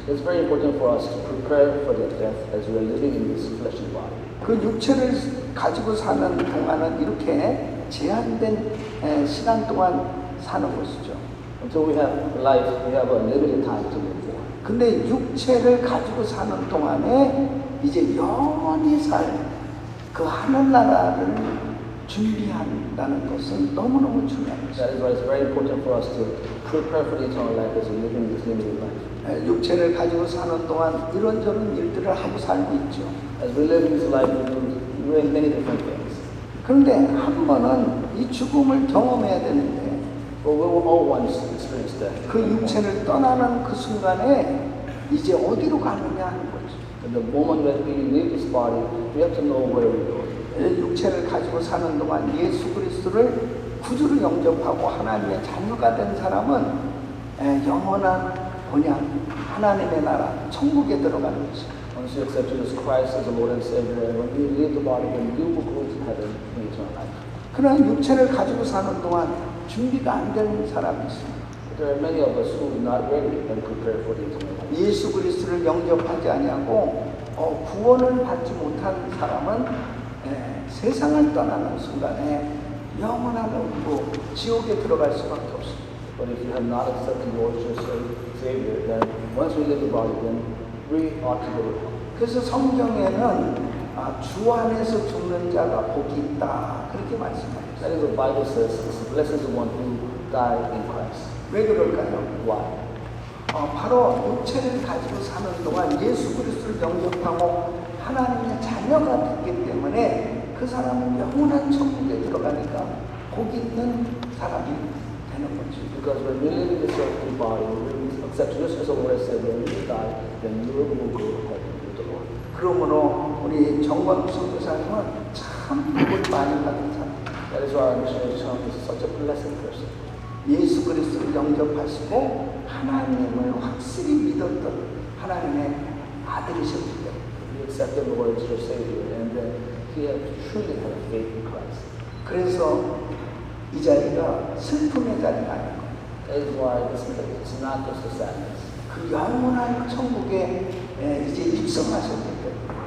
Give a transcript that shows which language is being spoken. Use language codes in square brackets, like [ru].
[en] It's very important for us to prepare for the death as we are living in this fleshly body. [ko] 그 육체를 가지고 사는 동안은 이렇게 제한된 시간 동안 사는 것이죠. [en] Until we have life, we have a limited time to live for. [ko] 근데 육체를 가지고 사는 동안에 이제 영원히 살 그 하늘나라를 준비한다는 것은 너무너무 중요한 것이죠. [en] That is why it's very important for us to prepare for the eternal life as we live in this limited life. [ko] 육체를 가지고 사는 동안 이런저런 일들을 하고 살고 있죠. [en] As we live in this life, we do many different things. [ko] 그런데 한 번은 이 죽음을 경험해야 되는데 [en] But we will all once experience death. [ko] 그 육체를 떠나는 그 순간에 이제 어디로 가느냐 하는 거죠. [en] At the moment that we leave this body, we have to know where we go. [ko] 육체를 가지고 사는 동안 예수 그리스도를 구주로 영접하고 하나님의 자녀가 된 사람은 영원한 본향, 하나님의 나라, 천국에 들어가는 것이죠. [en] Once you accept Jesus Christ as the Lord and Savior, and when you leave the body, then you will go to heaven in eternal life. [ko] 그러나 육체를 가지고 사는 동안 준비가 안 된 사람이 있습니다. [en] There are many of us who are not ready and prepared for the eternal life. [ko] 예수 그리스도를 영접하지 아니하고 구원을 받지 못한 사람은 세상을 떠나는 순간에 영원한 뭐 지옥에 들어갈 수밖에 없습니다. [en] But if you have not accepted the Lord as your Savior, then once we leave the body, then we ought to go to hell. [ko] 그래서 성경에는 주 안에서 죽는 자가 복이 있다 그렇게 말씀합니다. [en] That is what the Bible says. Blessed is the one who died in Christ. [ko] 왜 그럴까요? [en] Why? [ko] 바로 육체를 가지고 사는 동안 예수 그리스도를 영접하고 하나님의 자녀가 됐기 때문에 그 사람은 영원한 천국에 들어가니까 복이 있는 사람이 되는 거죠. [en] Because when we live in this earthly body, when we accept Jesus as our Lord and Savior, when we die, then we will go to heaven with the Lord. [ko] 그러므로 우리 정광 선교사님은 참 복을 많이 받은 사람. [en] That is why our missionary Chang is such a blessed person. [ko] 예수 그리스도를 영접하시고 하나님을 확실히 믿었던 하나님의 아들이셨기 때문에 [en] He accepted the Lord as your Savior, and then he has truly had faith in Christ. [ko] 그래서 이 자리가 슬픔의 자리가 아닌 거예요. [en] That is why it's not just a sadness. [ko] 그 영원한 천국에 이제 입성하셨기 때문에